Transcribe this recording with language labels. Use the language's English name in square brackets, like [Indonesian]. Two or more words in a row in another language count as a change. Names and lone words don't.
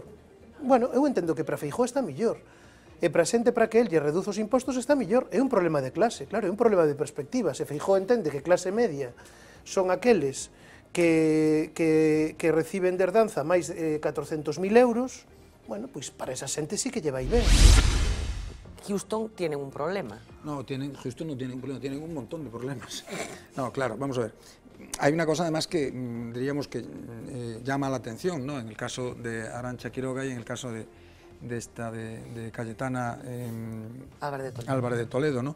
[Galician] Bueno, eu entendo que para Feijóo está millor. E para xente para que el lle reduzo os impostos está millor. É un problema de clase, claro, é un problema de perspectiva. Se Feijóo entende que clase media son aqueles que reciben de herdanza máis de 400.000 euros, bueno, pois para esa xente sí que lle vai ben. [Spanish] Houston tienen un problema. No, Houston no tiene un problema, tienen un montón de problemas. No, claro, vamos a ver. Hay una cosa además que diríamos que llama la atención, ¿no? En el caso de Arantxa Quiroga y en el caso de Cayetana Álvarez de Toledo, ¿no?